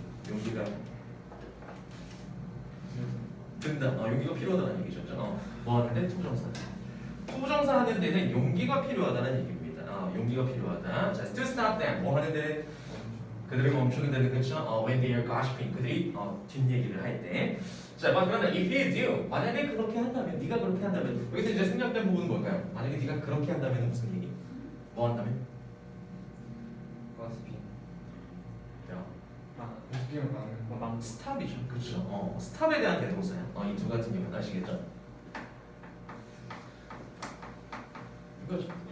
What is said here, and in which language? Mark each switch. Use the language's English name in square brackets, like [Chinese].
[Korean] 용기가 든다. 용기가 필요하다는 얘기죠. 뭐 하는데 투정사다. 투정사 하는 데는 용기가 필요하다는 얘기입니다. 용기가 필요하다. 자, [English] to stop them. [Korean] 뭐 하는 데 그들을 멈추는 데는 그렇죠. [English] When they are gossiping. [Korean] 그들이 뒷얘기를 할 때. 자, 그러면 [English] if you do. [Korean] 만약에 그렇게 한다면, 네가 그렇게 한다면 여기서 이제 생략된 부분은 뭘까요? 만약에 네가 그렇게 한다면 무슨 얘기? 뭐 한다면? [English] gossiping. [Korean] 야. 웃기면 막는. 스탑이죠. 그렇죠. 스탑에 대한 대동사야. 이 두 같은 경우는 아시겠죠? 이거죠.